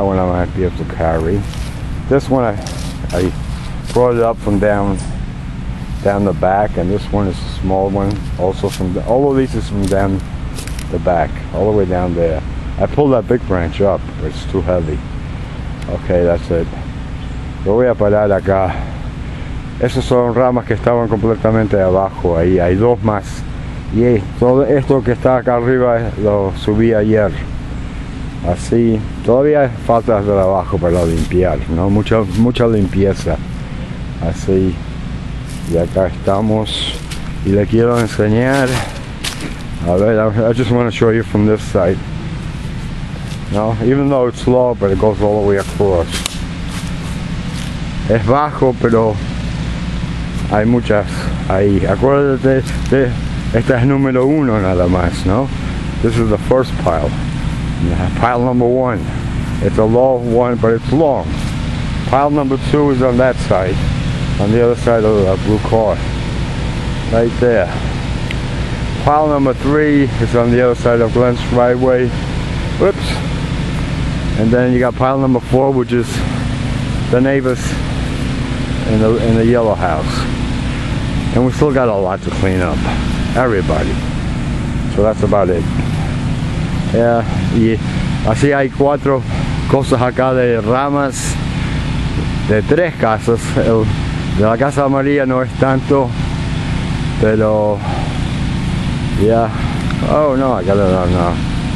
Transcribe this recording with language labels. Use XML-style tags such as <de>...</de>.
<en>That one I might be able to carry. This one I brought it up from down the back, and this one is a small one. Also all of these is from down the back, all the way down there. I pulled that big branch up, but it's too heavy. Okay, that's it.</en> <es>Lo voy a parar acá. Esas son ramas que estaban completamente abajo. Ahí hay dos más. Y todo esto que está acá arriba lo subí ayer. Así, todavía hay falta de abajo para limpiar, ¿no? Mucha limpieza. Así. Y acá estamos. Y le quiero enseñar. A ver,</es> <en>I just want to show you from this side. No, even though it's low, but it goes all the way across.</en> <es>Es bajo, pero hay muchas ahí. Acuérdate, esta es número 1 nada más, ¿no?</es> <en>This is the first pile. Pile number 1. It's a low one, but it's long. Pile number 2 is on that side, on the other side of the blue car, right there. Pile number 3 is on the other side of Glenn's driveway. Whoops. And then you got pile number 4, which is the neighbors in the yellow house. And we still got a lot to clean up. Everybody. So that's about it.</en> <es>Yeah, y así hay 4 cosas acá de ramas de 3 casas. De la casa amarilla no es tanto, pero ya, oh no, acá no.</es>